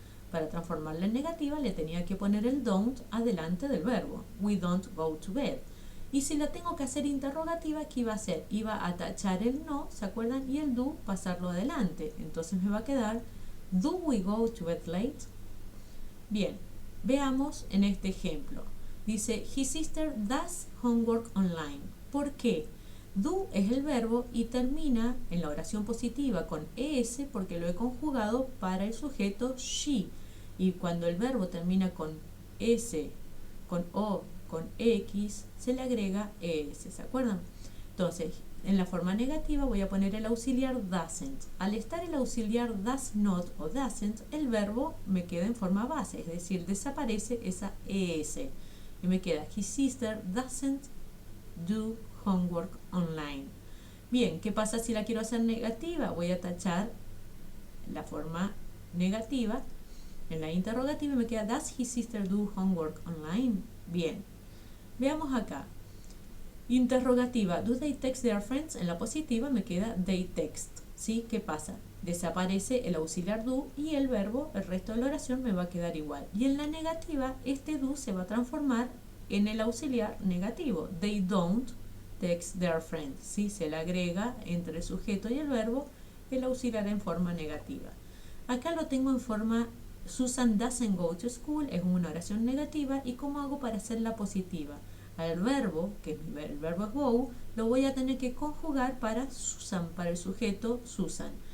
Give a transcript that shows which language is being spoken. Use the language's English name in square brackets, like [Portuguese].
[Spanish] Para transformarla en negativa le tenía que poner el don't adelante del verbo. [English] We don't go to bed. [Spanish] Y si la tengo que hacer interrogativa, ¿qué iba a hacer? Iba a tachar el no, ¿se acuerdan? Y el do pasarlo adelante. Entonces me va a quedar, [English] do we go to bed late? [Spanish] Bien, veamos en este ejemplo. [English] Dice, his sister does homework online. [Spanish] ¿Por qué? Do es el verbo y termina en la oración positiva con es porque lo he conjugado para el sujeto she. Y cuando el verbo termina con s, con o, con x, se le agrega es, ¿se acuerdan? Entonces, en la forma negativa voy a poner el auxiliar doesn't. Al estar el auxiliar does not o doesn't, el verbo me queda en forma base, es decir, desaparece esa es. Y me queda, [English] his sister doesn't do homework online. [Spanish] Bien, ¿qué pasa si la quiero hacer negativa? Voy a tachar la forma negativa en la interrogativa y me queda, [English] does his sister do homework online? [Spanish] Bien, veamos acá. [English] Interrogativa, do they text their friends? [Spanish] En la positiva me queda [English] they text. [Spanish] ¿Sí? ¿Qué pasa? Desaparece el auxiliar do y el verbo, el resto de la oración me va a quedar igual. Y en la negativa, este do se va a transformar en el auxiliar negativo. [English] They don't text their friends. [Spanish] ¿Sí? Se le agrega entre el sujeto y el verbo el auxiliar en forma negativa. Acá lo tengo en forma [English] Susan doesn't go to school, [Spanish] es una oración negativa. ¿Y cómo hago para hacerla positiva? Al verbo, que el verbo es go, lo voy a tener que conjugar para Susan, para el sujeto Susan.